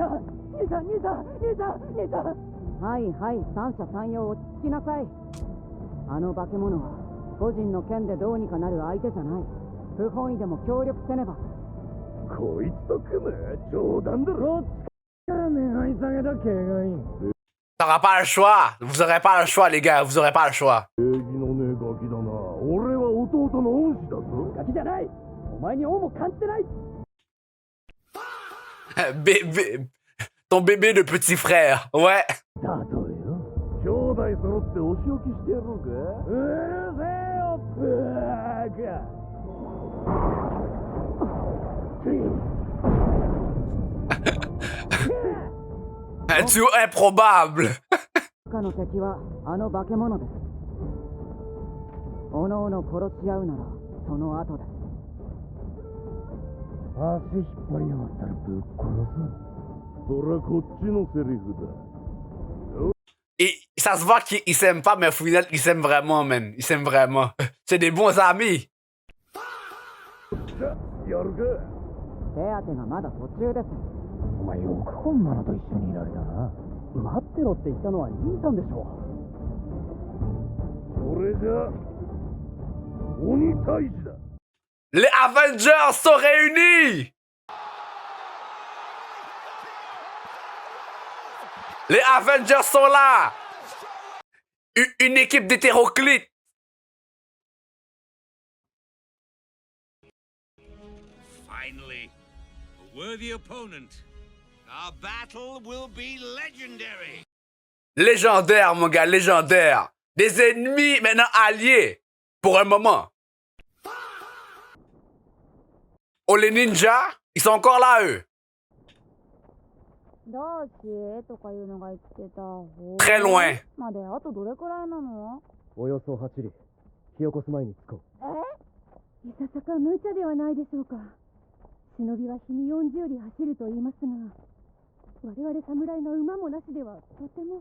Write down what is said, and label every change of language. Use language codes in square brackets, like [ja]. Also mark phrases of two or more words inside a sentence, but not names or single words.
[ja] 兄さん、はいはい、三者三様、落ち着きなさい。あの化け物は個人の剣でどうにかなる相手じゃない。不本意でも協力せねば。こいつと組む冗談だろ。こっちから願い下げた怪我員。 [fr] T'auras pas le choix. Vous aurez pas le choix, les gars. Vous aurez pas le choix. [ja] 礼儀のねえガキだな。俺は弟の恩師だぞ。ガキじゃない。お前に恩も感じてない。 [fr] Ton bébé de petit frère. Ouais. [ja] だとよ。兄弟揃ってお仕置きしてやろうか。うるせえよ、バカ。 [fr] Un duo improbable. [ja] 他の敵はあの化け物です。おのおの殺し合うならその後です。足引っ張りやがったらぶっ殺す。そらこっちのセリフだ。 [fr] Et ça se voit qu'ils s'aiment pas, mais au final, ils s'aiment vraiment, man. Ils s'aiment vraiment. C'est des bons amis. [ja] やるか。手当てがまだ途中です。お前よくこんなのと一緒にいられたな。待ってろって言ったのは兄さんでしょそれじゃ鬼退治だ。 [fr] Les Avengers sont réunis. Les Avengers sont là. Une équipe d'hétéroclites. [en] Finally, a worthy opponent. Our battle will be legendary. [fr] Légendaire, mon gars, légendaire. Des ennemis maintenant alliés. Pour un moment. Oh, les ninjas, ils sont encore là, eux. [ja] どうしとかいうのが言ってた。 [fr] Très loin. [ja] まであとどれくらいなの？およそ8里。火起こす前に着こう。いささか無茶ではないでしょうか。忍びは日に40里走ると言いますが、我々侍が馬もなしではとても。